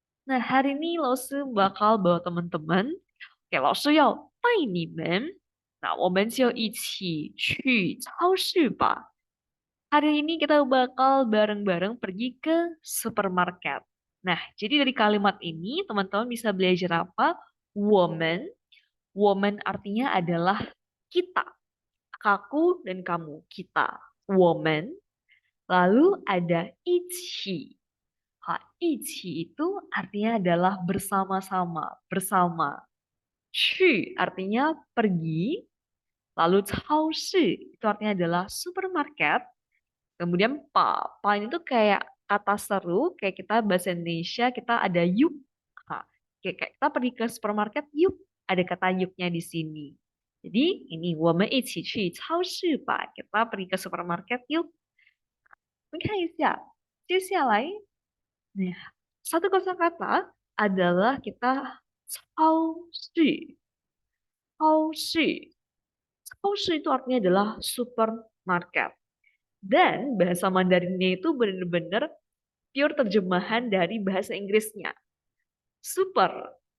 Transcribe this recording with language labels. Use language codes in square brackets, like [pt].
[id] Nah, hari ini Lose bakal bawa teman-teman [zh] 给老师要带你们，那我们就一起去超市吧。 [id] Hari ini kita bakal bareng-bareng pergi ke supermarket. Nah, jadi dari kalimat ini teman-teman bisa belajar apa? Woman. Woman artinya adalah kita. Aku dan kamu, kita. Woman. Lalu ada ichi. Ichi itu artinya adalah bersama-sama, bersama. 去 artinya pergi, lalu 超市 itu artinya adalah supermarket. Kemudian pa ini tuh kayak kata seru, kayak kita bahasa Indonesia kita ada yuk. Nah, kayak kita pergi ke supermarket yuk, ada kata yuknya di sini. Jadi ini [zh] 我们一起去超市吧. [id] Kita pergi ke supermarket yuk. [zh] 你看一下，接下来, [id] nah, satu kosakata adalah kita 超市. [zh] 超市. [id] 超市 itu artinya adalah supermarket. Dan bahasa Mandarinnya itu benar-benar pure terjemahan dari bahasa Inggrisnya. Super.